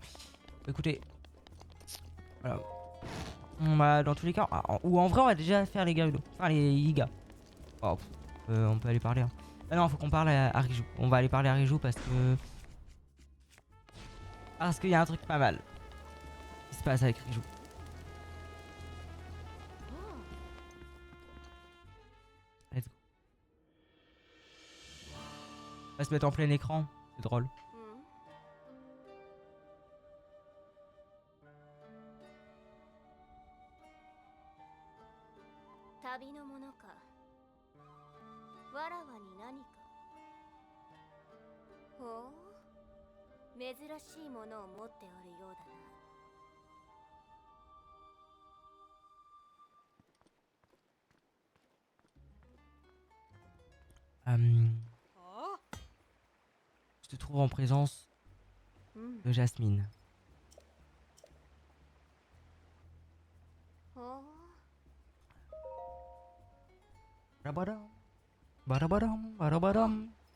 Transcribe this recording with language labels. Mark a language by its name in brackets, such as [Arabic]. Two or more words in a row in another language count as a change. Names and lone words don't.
[French] Écoutez. Voilà. Bah, dans tous les cas, ou en vrai, on va déjà faire les Gerudo. Enfin, les Iga. Oh, on peut aller parler. Hein. Ah non, faut qu'on parle à Riju. On va aller parler à Riju parce que... Parce qu'il y a un truc pas mal qui se passe avec Riju. [English] Let's go. [French] va se mettre en plein écran. C'est drôle. [Japanese] 旅のものか。わらわに何か。ほう、珍しいものを持っておるようだな。 [French] Je te trouve en présence de Jasmine. Badabadam, badabadam, badabadam.